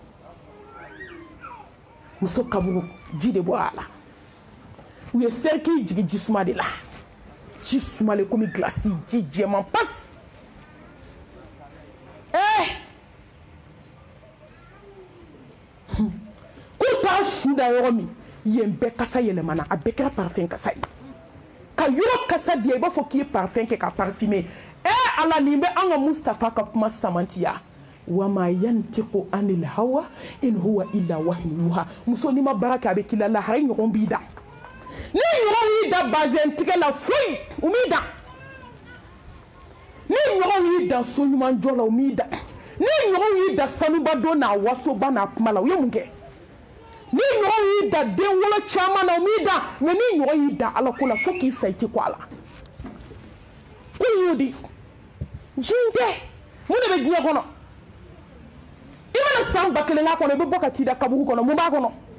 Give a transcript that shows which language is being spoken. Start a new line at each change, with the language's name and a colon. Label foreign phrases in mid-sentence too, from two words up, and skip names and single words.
Bambara: muso kaburu ji de bɔra a la u ye serikɛ jigi jisuma de la ji sumalen komi glasi ji jɛman pasi k'u t'a su da yɔrɔ min yen bɛɛ kasa yɛlɛmana a bɛɛ kɛra parfum kasa ye ka yɔrɔ kasa diya i b'a fɔ k'i ye parfum kɛ ka parfumer ala nin bɛ an ka Mustafa ka kuma samantiya
Arabic: وما ينطق عن الهوى إن هو إلا وحي يوحى
Bambara: muso ni ma baara kɛ a bɛ k'i la lahara ɲɔgɔn b'i da ni ɲɔgɔn y'i da bazɛn tigɛ la foyi u m'i da ni ɲɔgɔn y'i da so ɲuman jɔ la u m'i da ni ɲɔgɔn y'i da sanuba don n'a wasoba n'a kuma la u ye mun kɛ ni ɲɔgɔn y'i da den wolo caman na u m'i da mais ni ɲɔgɔn y'i da ala ko la fo k'i sa i tɛ ko a la ko y'o de jin tɛ mun de bɛ diɲɛ kɔnɔ i mana san 1000 k'a kɔnɔ i bɛ bɔ ka t'i da kaburu kɔnɔ mun b'a kɔnɔ